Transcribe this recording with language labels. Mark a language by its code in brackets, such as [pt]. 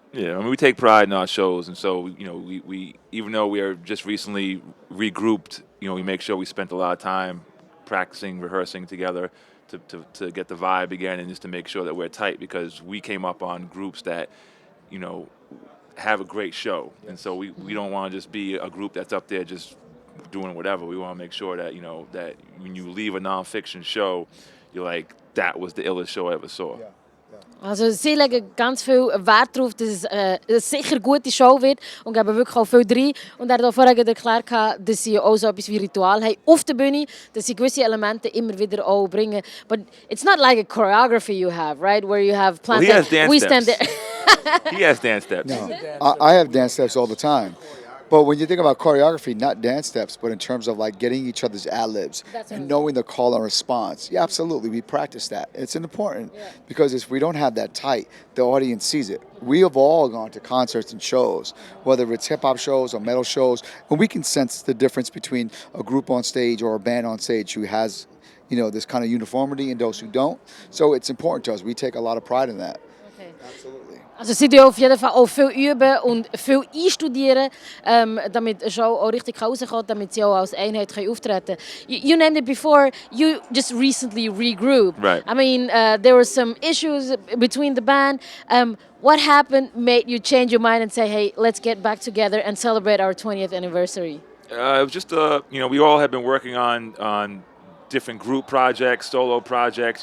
[en] Yeah, I mean, we take pride in our shows, and so we even though we are just recently regrouped, we make sure we spent a lot of time practicing, rehearsing together to get the vibe again, and just to make sure that we're tight because we came up on groups that, have a great show, and so we don't want to just be a group that's up there just doing whatever. We want to make sure that that when you leave a non-fiction show, you're like, that was the illest show I ever saw. Yeah. [de] Also sie legen ganz viel Wert darauf, dass es eine sicher gute Show wird und geben wirklich auch viel rein. Und er hat auch vorher erklärt, dass sie auch so etwas wie Ritual haben auf der Bühne, dass sie gewisse Elemente immer wieder auch bringen. [en] But it's not like a choreography you have, right? Where you have plans. Well, he has dance steps. He has dance steps. No, I have dance steps all the time. But when you think about choreography, not dance steps, but in terms of like getting each other's ad-libs and knowing the call and response, yeah, absolutely, we practice that. It's important because if we don't have that tight, the audience sees it. We have all gone to concerts and shows, whether it's hip-hop shows or metal shows, and we can sense the difference between a group on stage or a band on stage who has, this kind of uniformity and those who don't. So it's important to us. We take a lot of pride in that. Okay. Absolutely. [de] Also sie tun auf jeden Fall auch viel üben und viel einstudieren, damit eine Show auch richtig rauskommt, damit sie auch als Einheit auftreten können. [en] You named it before, you just recently regrouped. Right. I mean, there were some issues between the band. What happened made you change your mind and say, hey, let's get back together and celebrate our 20th anniversary? It was just, we all had been working on different group projects, solo projects.